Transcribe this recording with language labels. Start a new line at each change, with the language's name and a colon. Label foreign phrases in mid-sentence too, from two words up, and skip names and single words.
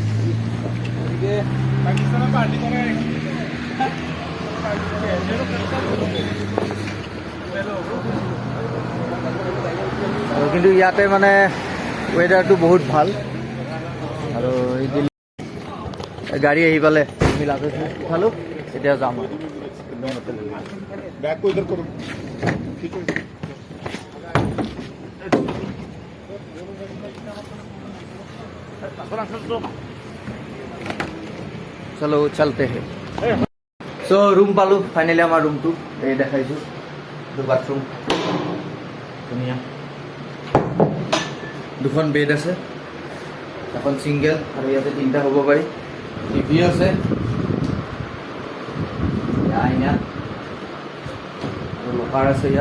Assamese: আৰু কিন্তু ইয়াতে মানে ৱেডাৰটো বহুত ভাল। আৰু এই গাড়ী আহি পালে আমি লাভ খালোঁ, এতিয়া যাম আৰু
Hindi: बैग को इधर करो ठीक है चलो चलते हैं।
Assamese: চ' ৰুম পালোঁ ফাইনেলি, আমাৰ ৰুমটো এই দেখাইছোঁ, এইটো বাথৰুম, ধুনীয়া, দুখন বেড আছে, এখন ছিংগেল আৰু ইয়াতে তিনিটা হ'ব পাৰি, টিভি আছে, আইনা আৰু লকাৰ আছে ইয়াত।